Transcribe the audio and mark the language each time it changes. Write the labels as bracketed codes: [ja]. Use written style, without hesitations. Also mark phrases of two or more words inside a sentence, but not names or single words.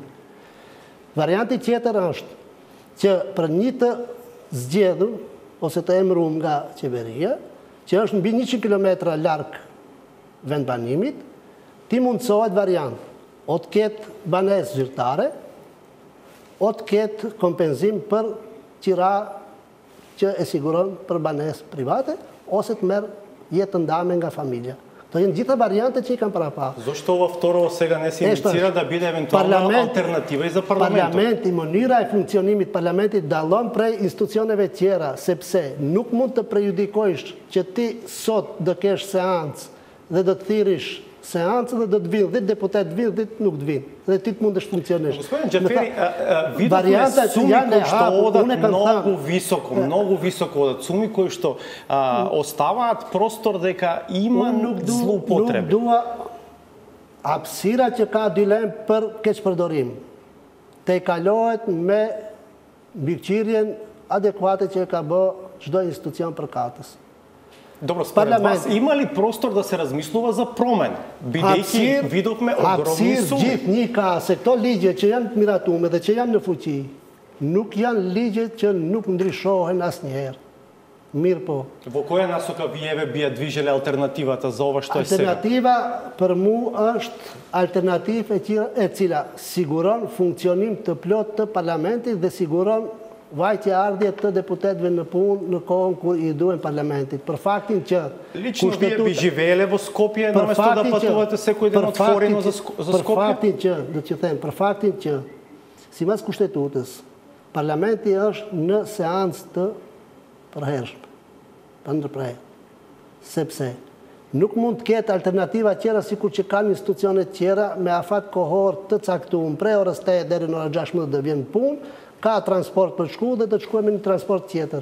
[sq] Varianti tjetër është që për një të zgjedhur ose të emëruar nga qeveria, që është mbi 100 kilometra larg vendbanimit, ti mundësohet variant, o të ketë banesë zyrtare, o të ketë kompenzim për qira që e siguron për banesë private, ose të merë jetë ndame nga familja. To janë gjitha variante që i kanë parapar. [mk] Зошто ова второ сега не се инициира да биде евентуална алтернатива и за парламентот? [sq] Parlamenti, mënyra e funksionimit parlamentit dallon prej institucioneve tjera, sepse nuk mund të prejudikojsh që ti sot do kesh seancë dhe do të thirish seancë dhe do të vinë, dhe deputet vinë, dhe nuk të vinë. Dhe ti të mundesh funksionesh. [mk] Господин Джафери, видовме суми кои што одат многу високо одат, суми кои што оставаат простор дека има злоупотреби. [sq] Nuk dua hapësira që ka dilem për keqpërdorim. Te kalohet me mbikëqyrjen adekuate që ka bë çdo institucion përkatës. [mk] Добро, според вас има ли простор да се размислува за промен? Бидејќи видовме огромни суми. [sq] Gjithnjë ka, se këto ligje që janë të miratuar dhe që janë në fuqi, nuk janë ligje që nuk ndryshohen asnjëherë. Mirë po. [mk] Во која насока вие би движеле алтернативата за ова што е сега? [sq] Alternativa për mu është alternativë e cila siguron funksionim të plot të parlamentit dhe siguron vajtje ardhje të deputetëve në punë në kohën kur i duhen parlamentit. Për faktin që [mk] Лично вие би живееле во Скопје наместо да патувате секој ден отворено за Скопје? [sq] Për faktin që, do t'ju them, për faktin që sipas kushtetutës, parlamenti është në seancë të përhershme. të ndërprer. Sepse nuk mund të ketë alternativa tjera sikur që kanë institucionet tjera me afat kohor të caktuar prej orës 8 deri në orën 16 dhe vjen punë, ka transport për shku dhe të shkuar me një transport tjetër.